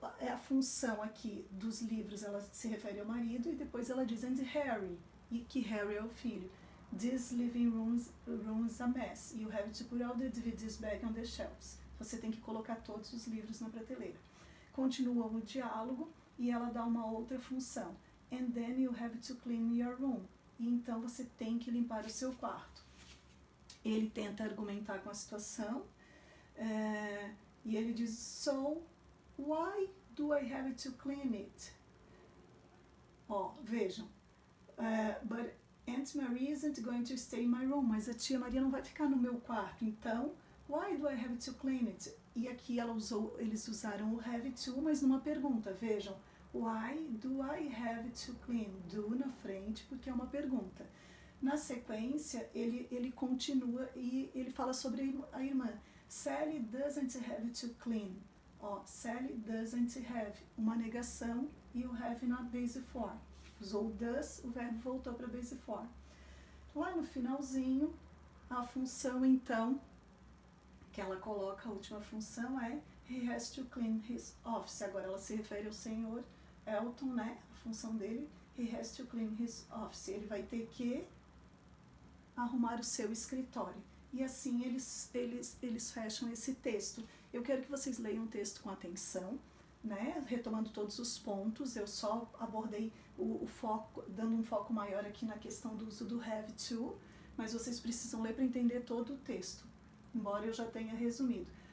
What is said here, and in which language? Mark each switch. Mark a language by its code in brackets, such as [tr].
[pt] A função aqui dos livros, ela se refere ao marido, e depois ela diz, and Harry, e que Harry é o filho. [en] This living room's a mess. You have to put all the DVDs back on the shelves. [pt] Você tem que colocar todos os livros na prateleira. Continua o diálogo e ela dá uma outra função. [en] And then you have to clean your room. [pt] E então você tem que limpar o seu quarto. Ele tenta argumentar com a situação e ele diz, [en] so why do I have to clean it? [pt] Vejam, [en] but Aunt Maria isn't going to stay in my room, [pt] mas a tia Maria não vai ficar no meu quarto, então [en] why do I have to clean it? [pt] E aqui eles usaram o have to, mas numa pergunta, vejam, [en] why do I have to clean? [pt] Do na frente, porque é uma pergunta. Na sequência, ele continua e ele fala sobre a irmã. [en] Sally doesn't have to clean. Sally doesn't have, [pt] uma negação e o have na base form. Usou does, o verbo voltou para a base form. Lá no finalzinho, a função então, que ela coloca, a última função é [en] he has to clean his office. [pt] Agora ela se refere ao senhor Elton, né? A função dele, [en] he has to clean his office. [pt] Ele vai ter que arrumar o seu escritório. E assim eles fecham esse texto. Eu quero que vocês leiam o texto com atenção, né? Retomando todos os pontos. Eu só abordei o foco, dando um foco maior aqui na questão do uso do have to, mas vocês precisam ler para entender todo o texto, embora eu já tenha resumido.